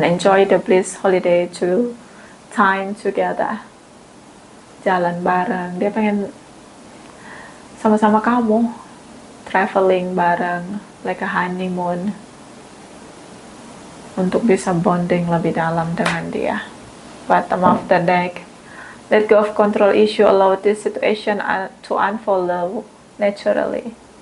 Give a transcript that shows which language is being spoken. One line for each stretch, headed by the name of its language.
English: Enjoy the bliss holiday to time together.
Indonesian: Jalan bareng. Dia pengen sama-sama kamu. Traveling bareng.
English: Like a honeymoon.
Indonesian: Untuk bisa bonding lebih dalam dengan dia.
English: Bottom of the deck. Let go of control issue. Allow this situation to unfold naturally.